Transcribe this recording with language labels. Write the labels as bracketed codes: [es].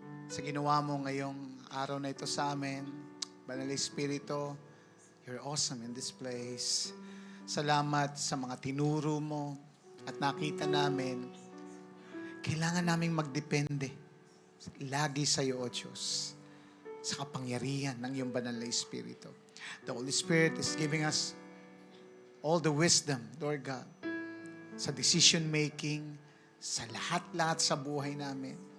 [tl] Sa ginawa mo ngayong araw na ito sa amin. [en] Banal Espiritu, you're awesome in this place. [tl] Salamat sa mga tinuro mo at nakita namin. Kailangan naming magdepende lagi sa iyo, O Diyos, sa kapangyarihan ng iyong banal na Espiritu. [en] The Holy Spirit is giving us all the wisdom, Lord God, [tl] sa decision making, sa lahat-lahat sa buhay namin.